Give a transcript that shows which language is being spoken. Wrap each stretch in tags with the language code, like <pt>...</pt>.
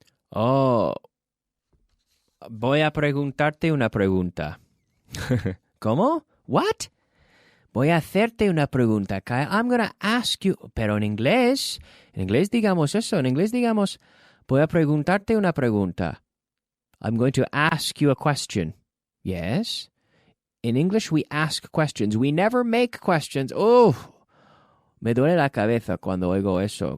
<es>Oh. Voy a preguntarte una pregunta. ¿Cómo?</es> <en>What?</en> <es>Voy a hacerte una pregunta, Kyle.</es> <en>I'm going to ask you...</en> <es>Pero en inglés digamos eso. En inglés digamos, voy a preguntarte una pregunta.</es> <en>I'm going to ask you a question. Yes? In English, we ask questions. We never make questions.</en> <es>Oh, me duele la cabeza cuando oigo eso.</es>